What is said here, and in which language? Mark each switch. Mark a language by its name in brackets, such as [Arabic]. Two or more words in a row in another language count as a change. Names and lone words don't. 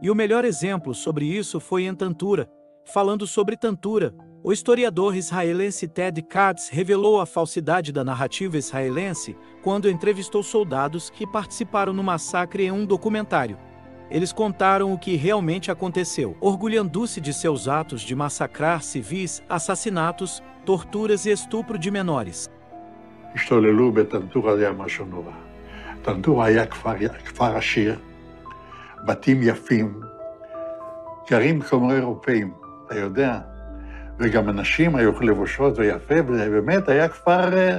[Portuguese] E o melhor exemplo sobre isso foi em Tantura. Falando sobre Tantura, o historiador israelense Ted Katz revelou a falsidade da narrativa israelense quando entrevistou soldados que participaram no massacre em um documentário. Eles contaram o que realmente aconteceu, orgulhando-se de seus atos de massacrar civis, assassinatos, torturas e estupro de menores. [Hebrew] השתוללו בטנטורה היה משהו נורא. טנטורה היה כפר עשיר, בתים יפים, גרים כמו אירופאים, אתה יודע, וגם אנשים היו לבושות ויפה, ובאמת היה כפר...